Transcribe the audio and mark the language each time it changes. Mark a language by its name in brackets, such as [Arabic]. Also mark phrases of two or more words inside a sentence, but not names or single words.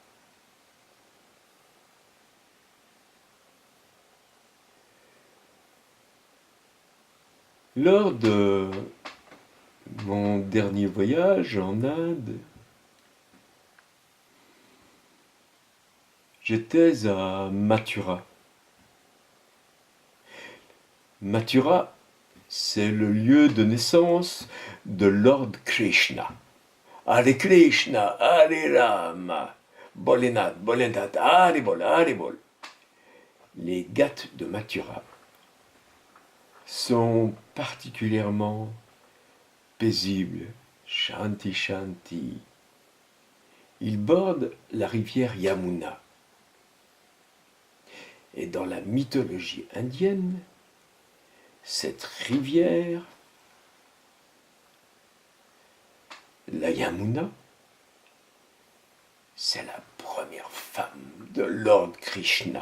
[French] Lors de mon dernier voyage en Inde, j'étais à Mathura. Mathura, c'est le lieu de naissance de Lord Krishna. [Sanskrit] Hare Krishna, Hare Rama, Bolenath, Bolenath, Hare Bol, Hare Bol. [French] Les Ghats de Mathura sont particulièrement paisibles, [Sanskrit] Shanti Shanti. [French] Ils bordent la rivière Yamuna. Et dans la mythologie indienne, cette rivière, la Yamuna, c'est la première femme de Lord Krishna.